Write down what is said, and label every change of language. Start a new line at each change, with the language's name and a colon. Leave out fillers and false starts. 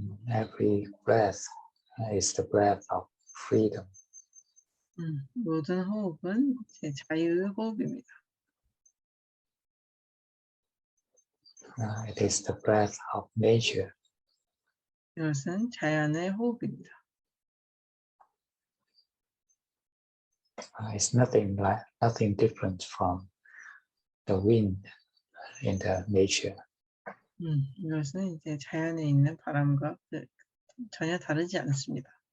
English: Every breath is the breath of freedom.
Korean: 모든 호흡은 제 자유의 호흡입니다.
English: It is the breath of nature.
Korean: 이것은 자연의 호흡입니다.
English: It's nothing different from the wind in the nature.
Korean: 이것은 이제 자연에 있는 바람과 전혀 다르지 않습니다.